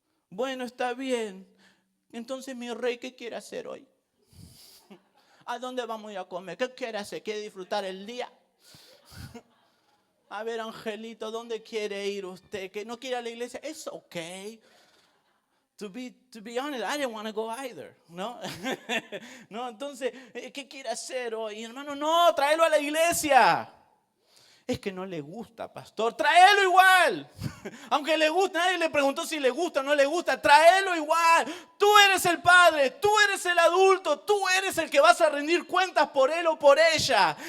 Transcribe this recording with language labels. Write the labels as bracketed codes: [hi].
[es] Bueno, está bien, entonces mi rey, ¿qué quiere hacer hoy? ¿A dónde vamos a ir a comer? ¿Qué quiere hacer? ¿Quiere disfrutar el día? A ver, Angelito, ¿dónde quiere ir usted? ¿Que no quiere ir a la iglesia? [en] It's okay. To be honest, I didn't want to go either, ¿no? [es] No, entonces, ¿qué quiere hacer hoy? Hermano, no, tráelo a la iglesia. Es que no le gusta, pastor. Tráelo igual. Aunque le gusta, nadie le preguntó si le gusta o no le gusta. Tráelo igual. Tú eres el padre, tú eres el adulto, tú eres el que vas a rendir cuentas por él o por ella.